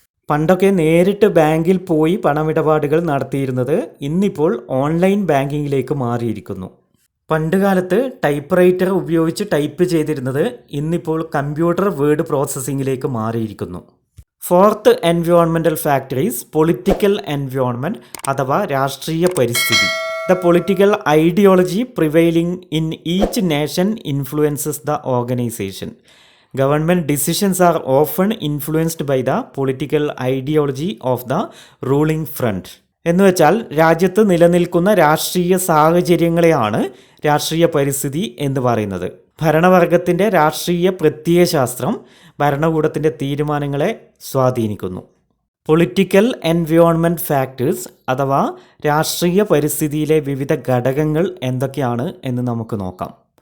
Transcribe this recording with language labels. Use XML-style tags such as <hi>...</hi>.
<ml>പണ്ടൊക്കെ നേരിട്ട് ബാങ്കിൽ പോയി പണമിടപാടുകൾ നടത്തിയിരുന്നത് ഇന്നിപ്പോൾ ഓൺലൈൻ ബാങ്കിങ്ങിലേക്ക് മാറിയിരിക്കുന്നു. പണ്ടുകാലത്ത് ടൈപ്പ് റൈറ്റർ ഉപയോഗിച്ച് ടൈപ്പ് ചെയ്തിരുന്നത് ഇന്നിപ്പോൾ കമ്പ്യൂട്ടർ വേർഡ് പ്രോസസ്സിങ്ങിലേക്ക് മാറിയിരിക്കുന്നു.</ml> <en>fourth environmental factor is political environment</en> <ml>അഥവാ രാഷ്ട്രീയ പരിസ്ഥിതി.</ml> <en>The political ideology prevailing in each nation influences the organization. Government decisions are often influenced by the political ideology of the ruling front.</en> <ml>എന്നുവെച്ചാൽ രാജ്യത്ത് നിലനിൽക്കുന്ന രാഷ്ട്രീയ സാഹചര്യങ്ങളെയാണ് രാഷ്ട്രീയ പരിസ്ഥിതി എന്ന് പറയുന്നത്. ഭരണവർഗത്തിൻ്റെ രാഷ്ട്രീയ പ്രത്യയശാസ്ത്രം ഭരണകൂടത്തിൻ്റെ തീരുമാനങ്ങളെ സ്വാധീനിക്കുന്നു. പൊളിറ്റിക്കൽ എൻവയോൺമെൻറ്റ് ഫാക്ടേഴ്സ് അഥവാ രാഷ്ട്രീയ പരിസ്ഥിതിയിലെ വിവിധ ഘടകങ്ങൾ എന്തൊക്കെയാണ് എന്ന് നമുക്ക് നോക്കാം.</ml>